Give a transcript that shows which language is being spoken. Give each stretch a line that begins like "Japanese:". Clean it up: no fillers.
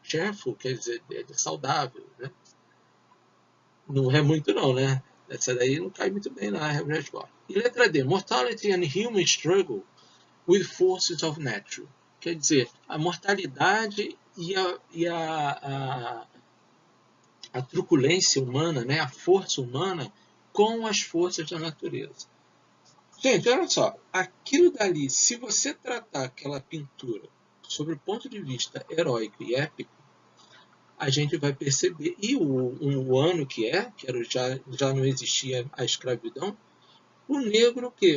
Portuguese: Cheerful quer dizer saudável. Né? Não é muito não, né? Essa daí não cai muito bem na resposta. E letra D.
English: Mortality and human struggle with forces of nature.
Portuguese: Quer dizer, a mortalidade e a truculência humana, né? A força humana com as forças da natureza. Gente, olha só, aquilo dali, se você tratar aquela pintura sobre o ponto de vista heróico e épico, a gente vai perceber, e o ano que era, já não existia a escravidão, o negro o quê?